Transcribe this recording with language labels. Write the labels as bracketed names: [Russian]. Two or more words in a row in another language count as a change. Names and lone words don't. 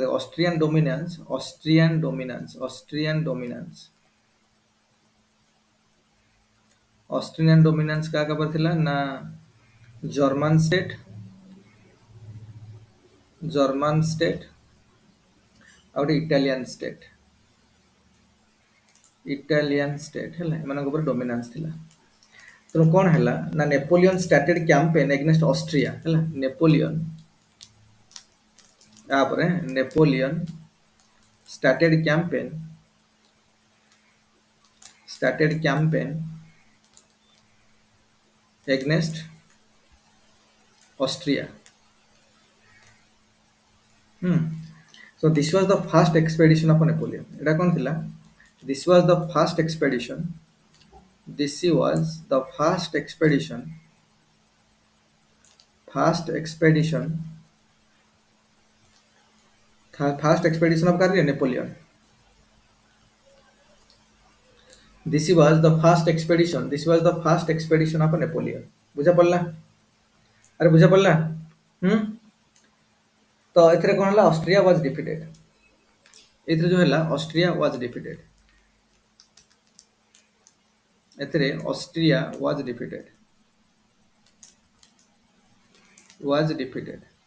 [Odia] ଅଷ୍ଟ୍ରିଆନ ଡୋମିନାନ୍ସ କାହା ଉପରେ ଥିଲା ନା [English] German state [Odia] ଆଉ ଗୋଟେ [English] Italian state [Odia] ହେଲା, ଏମାନଙ୍କ ଉପରେ ଡୋମିନାନ୍ସ ଥିଲା। ତେଣୁ କ'ଣ ହେଲା ନା ନେପୋଲିୟନ [English] started campaign against Austria [Odia] ହେଲା। [English] ନେପୋଲିୟନ started campaign against Austria. So this was the first expedition of Napoleon. [Odia] ଏଟା କୋନ ଥିଲା? [English] This was the first expedition of କାହାର? [Odia] ନେପୋଲିୟନ। [English] This was the first expedition of Napoleon. [Odia] ବୁଝା ପଡିଲା? ଆରେ ବୁଝା ପଡିଲା? ତ ଏଥିରେ କ'ଣ ହେଲା? [English] Austria was defeated. [Odia] ଏଥିରେ ଯୋଉ ହେଲା [English] Austria was defeated. Austria was defeated.